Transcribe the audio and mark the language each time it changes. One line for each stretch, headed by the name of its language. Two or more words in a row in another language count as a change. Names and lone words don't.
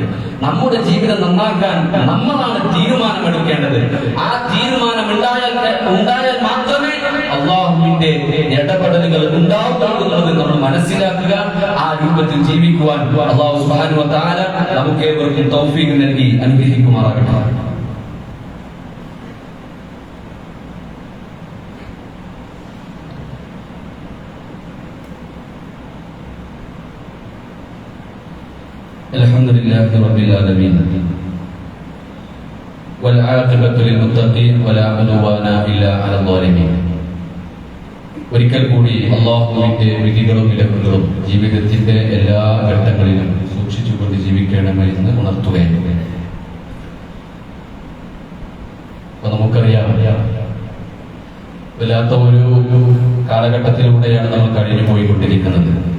Malayalam: നമ്മുടെ ജീവിതം നന്നാക്കാൻ നമ്മളാണ് തീരുമാനമെടുക്കേണ്ടത്. ആ തീരുമാനം ഉണ്ടായാൽ മാത്രമേ അല്ലാഹുവിന്റെ ഇടപെടലുകൾ ഉണ്ടാവുകയുള്ളൂ നമ്മൾ മനസ്സിലാക്കുക. ആ രൂപത്തിൽ ജീവിക്കുവാൻ അല്ലാഹു
Arabic: سبحانه وتعالى
Malayalam: നമുക്ക് ഏവർക്കും തൗഫീഖ് നൽകി അനുഗ്രഹിക്കുമാറാകട്ടെ.
Arabic: الحمد لله رب العالمين والعاقبة للمتقين ولا عدوان إلا على الظالمين.
Malayalam: ഒരിക്കൽ കൂടി അല്ലാഹുവിന്റെ വിധികളും വിലക്കുകളും ജീവിതത്തിന്റെ എല്ലാ ഘട്ടങ്ങളിലും സൂക്ഷിച്ചുകൊണ്ട് ജീവിക്കണമെന്ന് ഉണർത്തുകയാണ്. അപ്പൊ നമുക്കറിയാം, വല്ലാത്ത ഒരു കാലഘട്ടത്തിലൂടെയാണ് നമ്മൾ കഴിഞ്ഞു പോയിക്കൊണ്ടിരിക്കുന്നത്.